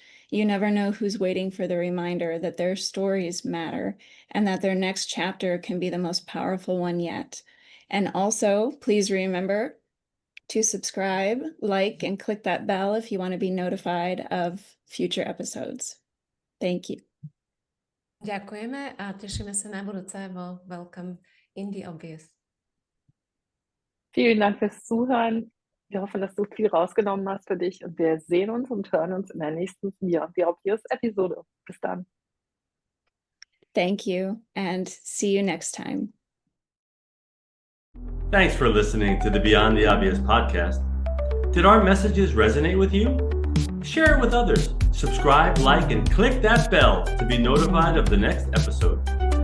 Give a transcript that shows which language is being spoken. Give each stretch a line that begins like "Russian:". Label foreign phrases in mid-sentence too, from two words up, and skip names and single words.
English: You never know who's waiting for the reminder that their stories matter and that their next chapter can be the most powerful one yet. And also, please remember to subscribe, like, and click that bell if you want to be notified of future episodes. Thank you.
Slovak: Ďakujeme a tešíme sa na budúce vo Welcome in the Obvious.
German: Vielen Dank fürs Zuhören. Wir hoffen, dass du viel rausgenommen hast für dich und wir sehen uns und hören uns in der nächsten Beyond the Obvious Episode. Bis dann.
English: Thank you, and see you next time. Thanks for listening to the Beyond the Obvious podcast. Did our messages resonate with you? Share it with others. Subscribe, like, and click that bell to be notified of the next episode.